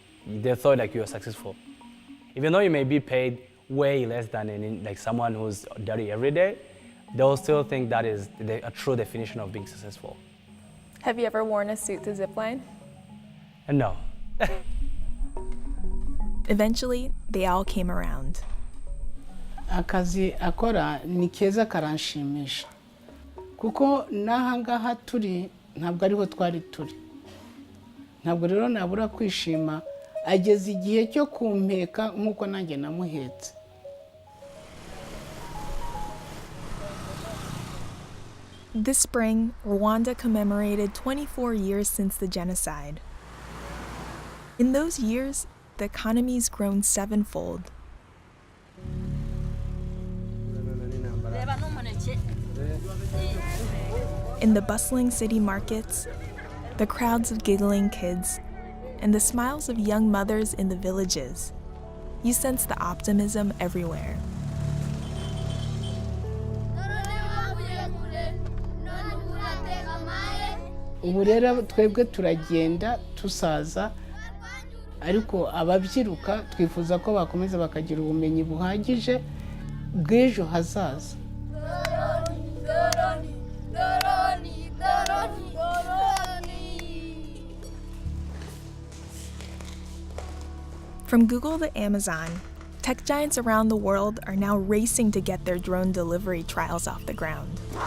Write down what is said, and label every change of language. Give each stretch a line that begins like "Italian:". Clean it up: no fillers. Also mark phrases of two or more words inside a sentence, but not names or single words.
English: They thought you were successful. Even though you may be paid way less than someone who's dirty every day, they'll still think that is a true definition of being successful. Have you ever worn a suit to Zipline? No. Eventually, they all came around.
Kinyarwanda: Akazi akora ni keza karanshimisha kuko nahangaha turi ntabwo ariho twari turi. Ntabwo rero nabura kwishima ageze igihe cyo kumpeka nkuko nanjye namuhetse.
English: This spring, Rwanda commemorated 24 years since the genocide. In those years, the economy's grown sevenfold. In the bustling city markets, the crowds of giggling kids, and the smiles of young mothers in the villages, you sense the optimism everywhere.
Kinyarwanda: Ubu rero twebwe turagenda tusaza ariko ababyiruka twifuza ko bakomeza bakagira ubumenyi buhagije bw'ejo hazaza.
English: From Google to Amazon, tech giants around the world are now racing to get their drone delivery trials off the ground.